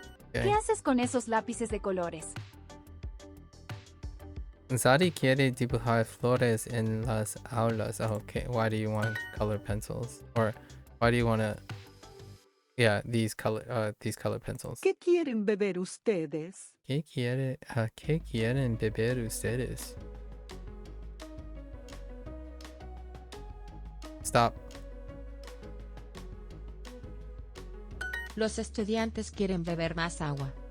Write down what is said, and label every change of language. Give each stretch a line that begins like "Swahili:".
English: Okay.
Spanish: haces con esos lápices de colores? Zari quiere dibujar flores en las aulas.
English: Oh, okay. Why do you want color pencils? Or why do you want to? Yeah, these color pencils.
Spanish: ¿Qué quieren beber ustedes? ¿Qué quieren beber ustedes?
English: Stop.
Spanish: Los estudiantes quieren beber más agua.